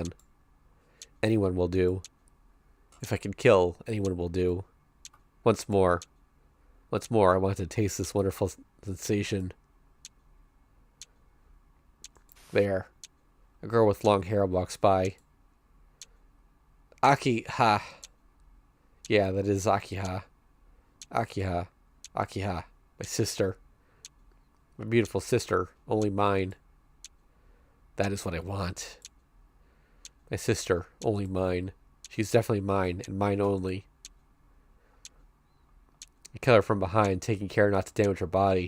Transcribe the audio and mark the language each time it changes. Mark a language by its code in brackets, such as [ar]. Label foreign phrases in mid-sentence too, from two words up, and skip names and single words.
[en] Anyone will do. If I can kill, anyone will do. Once more, I want to taste this wonderful sensation. There. A girl with long hair walks by. Aki-ha. Yeah, that is Aki-ha. Aki-ha. Aki-ha. My sister. My beautiful sister. Only mine. That is what I want. My sister. Only mine. She's definitely mine, and mine only. I kill her from behind, taking care not to damage her body.